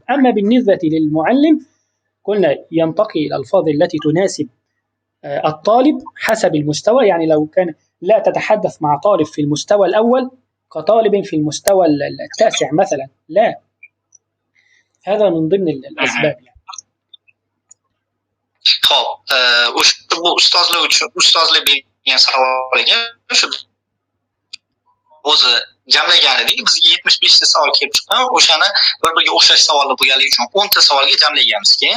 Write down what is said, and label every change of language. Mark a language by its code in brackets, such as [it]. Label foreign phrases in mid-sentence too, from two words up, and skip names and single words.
[ar] أما بالنسبة للمعلم، قلنا ينتقي الألفاظ التي تناسب الطالب حسب المستوى. يعني لو كان لا تتحدث مع طالب في المستوى الأول كطالب في المستوى التاسع مثلا، لا، هذا من ضمن الأسباب يعني. [uz] Xo'p, bu ustozlar bergan savolga o'zi jamlagan edik. Bizga 75 ta savol kelib chiqqan. O'shani bir-biriga o'xshash savollar bo'lganligi uchun 10 ta savolga jamlaganmiz keyin.